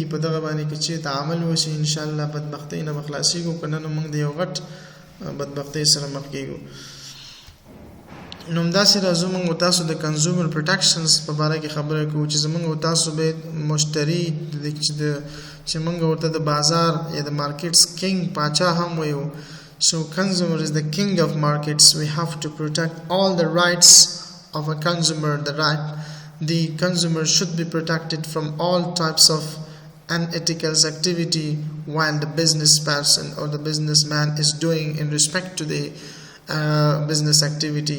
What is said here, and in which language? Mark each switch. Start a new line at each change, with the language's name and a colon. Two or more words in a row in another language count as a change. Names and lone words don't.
Pashto: په دغه باندې کې چې تعامل وشي انشاءالله بدبختۍ نه به خلاصېږو، که نه نو موږ د یو غټ بدبختۍ سره مخ کېږو. نو همداسې راځو موږ او تاسو د
English: consumer protections
Pashto: په باره کې خبره کوو چې زموږ او تاسو باید مشتري چې موږ ورته د بازار یا د
English: markets king
Pashto: پاچا هم وایو.
English: So consumer is the king of markets. We have to protect all the rights of a consumer. The consumer should be protected from all types of unethical activity while the business person or the businessman is doing in respect to the business activity.